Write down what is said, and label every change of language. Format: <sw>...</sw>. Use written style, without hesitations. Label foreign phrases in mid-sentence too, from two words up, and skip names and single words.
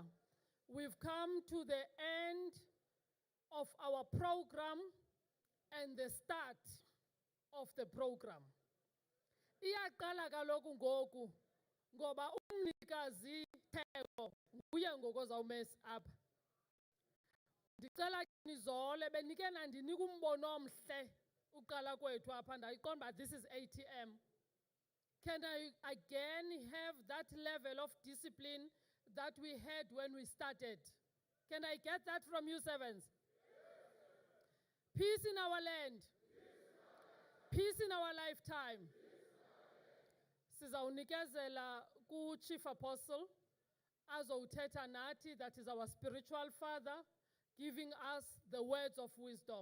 <en>We've come to the end of our program and the start of the program.</en> <xh>Iyaqala kaloku ngoku ngoba umnikazi theko nguye ngoku ozawumesa apha. Ndicela nizole benike nandinika umbono omhle uqala kwethu apha ndayiqonda uba</xh> <en>this is ATM. Can I again have that level of discipline that we had when we started? Can I get that from you, servants? Peace in our land. Peace in our lifetime.</en> <xh>Sizawunikezela ku-Chief Apostle azowuthetha nathi,</xh> <en>that is our spiritual father, giving us the words of wisdom.</en>